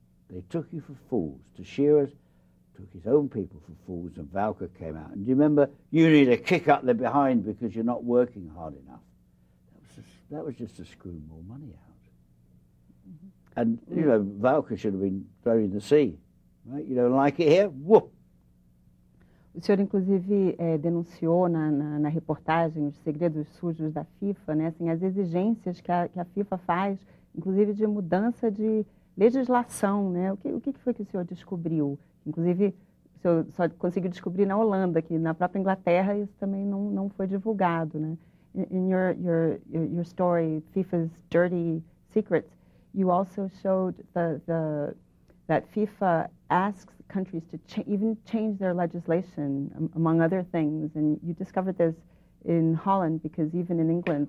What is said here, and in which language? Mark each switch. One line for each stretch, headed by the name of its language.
English: They took you for fools. Teixeira took his own people for fools, and Valka came out. And do you remember, you need a kick up the behind because you're not working hard enough. That was just to screw more money out. And, you know, Valka should have been thrown in the sea. Right? You don't like it here? Whoop!
Portuguese: O senhor, inclusive, denunciou na reportagem os segredos sujos da FIFA, né? Assim, as exigências que a FIFA faz, inclusive de mudança de legislação, né? O que foi que o senhor descobriu? Inclusive, o senhor só conseguiu descobrir na Holanda, que na própria Inglaterra isso também não foi divulgado, né?
English: In your story, FIFA's Dirty Secrets, you also showed that FIFA asks countries to even change their legislation, among other things. And you discovered this in Holland, because even in England...